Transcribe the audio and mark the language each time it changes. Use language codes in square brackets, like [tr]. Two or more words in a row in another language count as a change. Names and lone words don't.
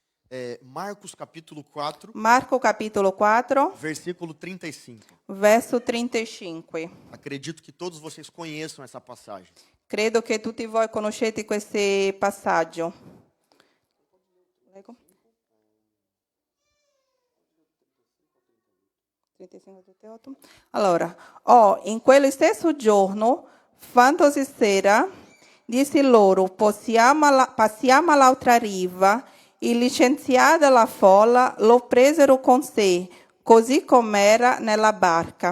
[pt] Marcos capítulo 4, [it] Marco capitolo 4, [pt] versículo 35. [it] verso 35. [pt] Acredito que todos vocês conheçam essa passagem. [it] Credo che tutti voi conoscete questo passaggio. Prego. 35, 38. Allora, in quello stesso giorno, fandosi sera, disse loro, passiamo all'altra riva, e licenziata la folla, lo presero con sé, così com'era nella barca.